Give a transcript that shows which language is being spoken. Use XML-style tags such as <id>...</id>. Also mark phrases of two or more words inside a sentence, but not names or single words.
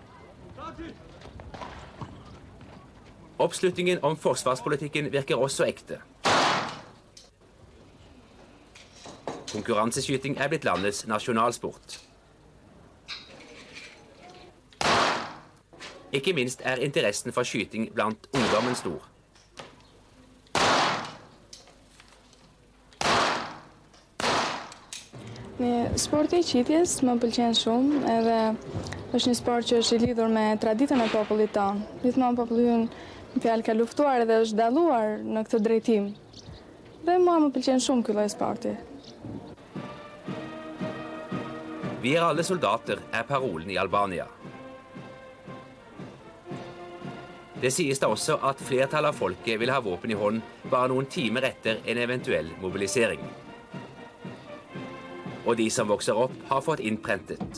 <no>Oppslutningen om forsvarspolitikken virker også ekte. Konkurranseskyting er blitt landets nasjonalsport. Ikke minst er interessen for skyting blant ungdommen stor.</no> <sq>Sporti I qitjes më pëlqen shumë, edhe është një sport që është I lidhur me traditën e popullit tonë. Gjithmonë populli ynë fjalë ka luftuar dhe është dalluar në këtë drejtim. Dhe mua më pëlqen shumë ky lloj sporti.</sq> <no>Vi alle soldater, er parolen I Albania. Det sies da også at flertallet av folket vil ha våpen I hånd bare noen timer etter en eventuell mobilisering. Og de som vokser opp har fått innprentet.</no>